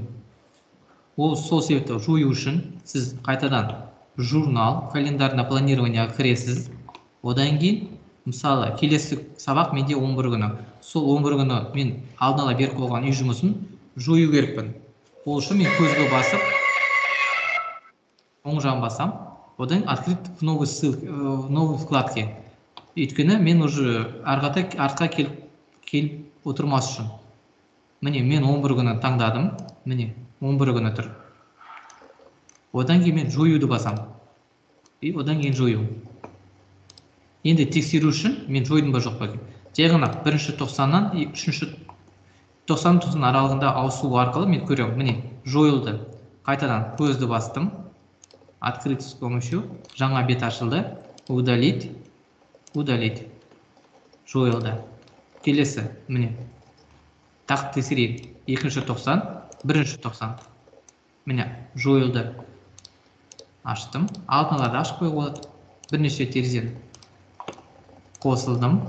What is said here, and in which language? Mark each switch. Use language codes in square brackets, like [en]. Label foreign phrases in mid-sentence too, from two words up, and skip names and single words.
[kk] Ол сол себепті жою үшін сіз қайтадан журнал, [ru] календарное планированияға [kk] кіресіз. Одан кейін, мысалы, келесі сабақ менде 11 күні. Сол 11 күні мен алдын ала беріп қойған үй жұмысын жою керекпін. Ол үшін мен көзге басып, оң жағын басам, одан [ru] открыть в новой вкладке. [kk] Өйткені мен уже артқа келіп отырмас үшін. Міне, мен 11 күні таңдадым. Міне, 11 күні тұр. Одан кейін мен жоюды басам. И одан кейін жою. Енді тексеру үшін мен жойдым ба жоқ па? Жай ғана 1-90-нан 3-90 аралығында ауысу арқылы мен көремін. Міне, жойылды. Қайтадан көзді бастым. [ru] Открыть с помощью. [kk] Жаңа бет ашылды. [ru] Удалить. Удалить. [kk] Жойылды. Келесі, міне. Тақ тексерейік. 2-90, 1-90. Міне, жойылды. Аштым. Алдын ала да ашып қоюға болады. Бірнеше терезені қосылдым.